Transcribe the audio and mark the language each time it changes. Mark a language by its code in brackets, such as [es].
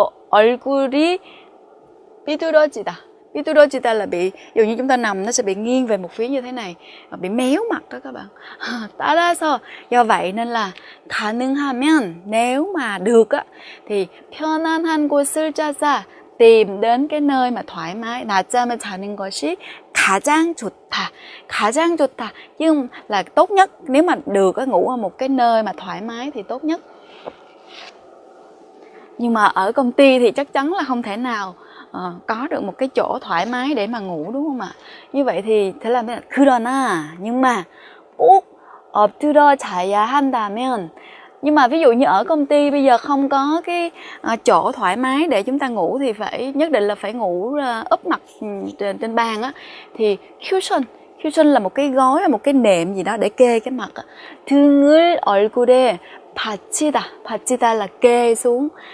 [vi] 얼굴이 삐뚤어지다 là bị, dụ như chúng ta nằm nó sẽ bị nghiêng về một phía như thế này, bị méo mặt đó các bạn. 따라서, do vậy nên là 가능하면, nếu mà được á, thì 편안한 곳을 찾아 tìm đến cái nơi mà thoải mái. [ko] 낮잠을 자는 것이 가장 좋다. [vi] 가장 좋다. Chứ không là tốt nhất. Nếu mà được ngủ ở một cái nơi mà thoải mái thì tốt nhất. Nhưng mà ở công ty thì chắc chắn là không thể nào có được một cái chỗ thoải mái để mà ngủ, đúng không ạ? Như vậy thì thế là 그러나, nhưng mà 꼭 엎드려 자야 한다면, nhưng mà ví dụ như ở công ty bây giờ không có cái chỗ thoải mái để chúng ta ngủ thì nhất định là phải ngủ úp mặt trên bàn á, thì cushion là một cái gối hay một cái nệm gì đó để kê cái mặt. [ko] 등을 얼굴에 받치다 là kê xuống.